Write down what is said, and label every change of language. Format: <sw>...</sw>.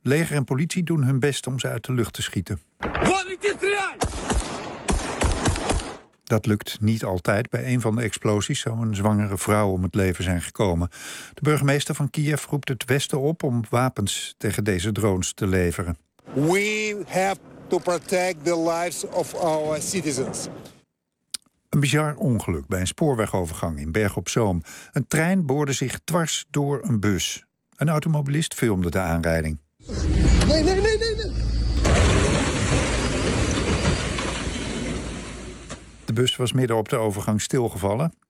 <nl>Leger en politie doen hun best om ze uit de lucht te schieten. Dat lukt niet altijd. Bij een van de explosies zou een zwangere vrouw om het leven zijn gekomen. De burgemeester van Kiev roept het Westen op om wapens tegen deze drones te leveren.</nl> <en>We have to protect the lives of our citizens.</en> <nl>Een bizar ongeluk bij een spoorwegovergang in Berg op Zoom. Een trein boorde zich dwars door een bus. Een automobilist filmde de aanrijding. Nee. De bus was midden op de overgang stilgevallen.</nl>